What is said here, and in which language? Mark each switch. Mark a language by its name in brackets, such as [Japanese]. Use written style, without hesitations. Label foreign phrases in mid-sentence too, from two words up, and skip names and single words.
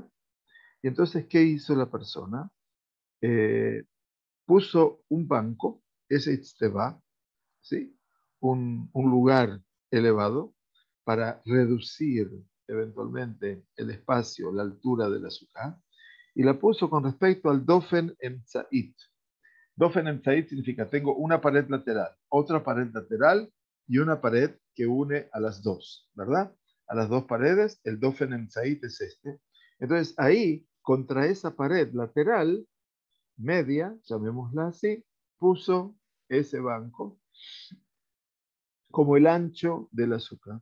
[Spanish] Y entonces, ¿qué hizo la persona? Puso un banco, ese itztava, ¿sí? Un lugar elevado para reducir eventualmente el espacio, la altura del azúcar, y la puso con respecto al [Hebrew] דופן אמצעית. דופן אמצעית [Spanish] significa tengo una pared lateral, otra pared lateral y una pared que une a las dos, ¿verdad? A las dos paredes, el [Hebrew] דופן אמצעית [Spanish] es este. Entonces ahí, contra esa pared lateral, media, llamémosla así, puso ese banco como el ancho del azúcar.